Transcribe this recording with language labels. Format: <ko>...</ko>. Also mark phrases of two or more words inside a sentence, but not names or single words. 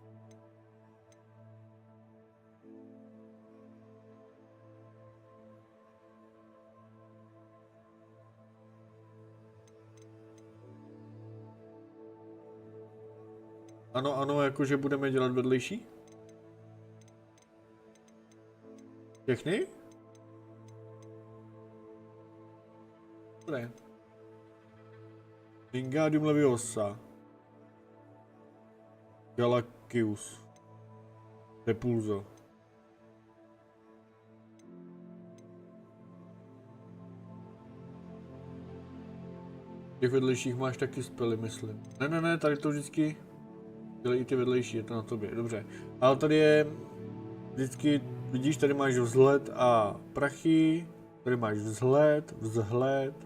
<cs>Ano, ano, jakože budeme dělat vedlejší? Všechny? Dobré. Wingardium Leviosa. Galakius. Repulso. Těch vedlejších máš taky spely, myslím. Ne, tady to vždycky... Dělej i ty vedlejší, je to na tobě, dobře. Ale tady je vždycky, vidíš, tady máš vzhled a prachy, tady máš vzhled.</cs>